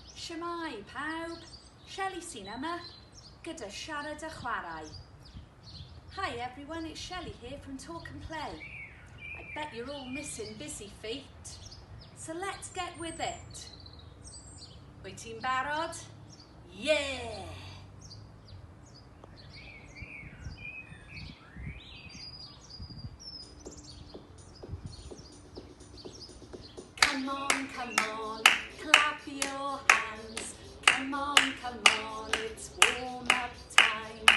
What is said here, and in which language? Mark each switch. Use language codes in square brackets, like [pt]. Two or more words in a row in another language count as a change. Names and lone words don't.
[cy] Shwmae pawb, Shelley sy'n yma, gyda siarad a chwarae. [en] Hi everyone, it's Shelley here from Talk and Play. I bet you're all missing Busy Feet, so let's get with it. [cy] Wyt ti'n barod? [en] Yeah! Come on, clap your hands. Come on, it's warm-up time.